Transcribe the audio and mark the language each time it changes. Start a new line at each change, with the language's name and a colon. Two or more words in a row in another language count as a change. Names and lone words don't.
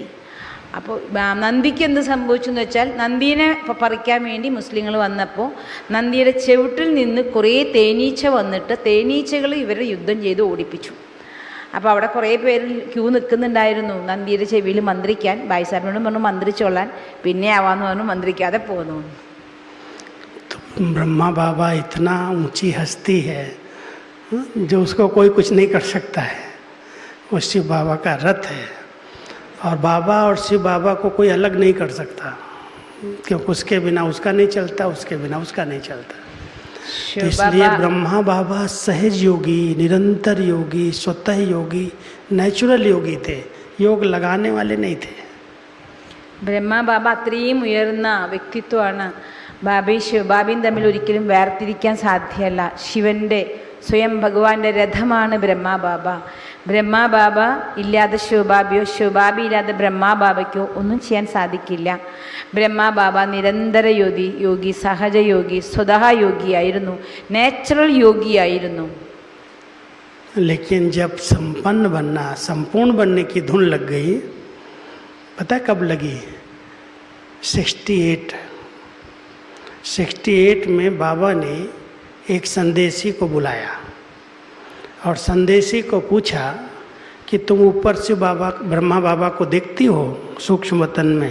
Malayalam: അപ്പോൾ നന്ദിക്ക് എന്ത് സംഭവിച്ചു എന്ന് വെച്ചാൽ, നന്ദീനെ പറിക്കാൻ വേണ്ടി മുസ്ലിങ്ങൾ വന്നപ്പോൾ നന്ദിയുടെ ചെവിട്ടിൽ നിന്ന് കുറേ തേനീച്ച വന്നിട്ട് തേനീച്ചകൾ ഇവരെ യുദ്ധം ചെയ്ത് ഓടിപ്പിച്ചു. അപ്പോൾ അവിടെ കുറേ പേര് ക്യൂ നിൽക്കുന്നുണ്ടായിരുന്നു നന്ദിയുടെ ചെവിയിൽ മന്ത്രിക്കാൻ. ബായിസാബിനോടും പറഞ്ഞു മന്ത്രിച്ചോളാൻ, പിന്നെ ആവാന്ന് പറഞ്ഞു, മന്ത്രിക്കാതെ പോന്നു.
Hindi: ब्रह्मा बाबा इतना ऊंची हस्ती है जो उसको कोई कुछ नहीं कर सकता है। वो शिव बाबा का रथ है, और बाबा और शिव बाबा को कोई अलग नहीं कर सकता, क्योंकि उसके बिना उसका नहीं चलता, उसके बिना उसका नहीं चलता। तो इसलिए ब्रह्मा बाबा सहज योगी, निरंतर योगी, स्वतः योगी, नेचुरल योगी थे, योग लगाने वाले नहीं थे.
Malayalam: ബ്രഹ്മ ബാബ അത്രയും ഉയർന്ന വ്യക്തിത്വമാണ്. ബാബയും ശിവബാബയും തമ്മിൽ ഒരിക്കലും വേർതിരിക്കാൻ സാധ്യമല്ല. ശിവൻ്റെ സ്വയം ഭഗവാന്റെ രഥമാണ് ബ്രഹ്മ ബാബ. ബ്രഹ്മ ബാബ ഇല്ലാതെ ശിവബാബയോ ശിവബാബി ഇല്ലാതെ ബ്രഹ്മ ബാബയ്ക്കോ ഒന്നും ചെയ്യാൻ സാധിക്കില്ല. ബ്രഹ്മ ബാബ നിരന്തര യോഗി, സഹജയോഗി, സ്വതः യോഗിയായിരുന്നു, നേച്ചുറൽ യോഗിയായിരുന്നു.
Hindi: लेकिन जब संपन्न बनना, संपूर्ण बनने की धुन लग गई, पता है कब लगी? 68 में बाबा ने एक संदेशी को बुलाया और संदेशी को पूछा कि तुम ऊपर से बाबा ब्रह्मा बाबा को देखती हो सूक्ष्म वतन में?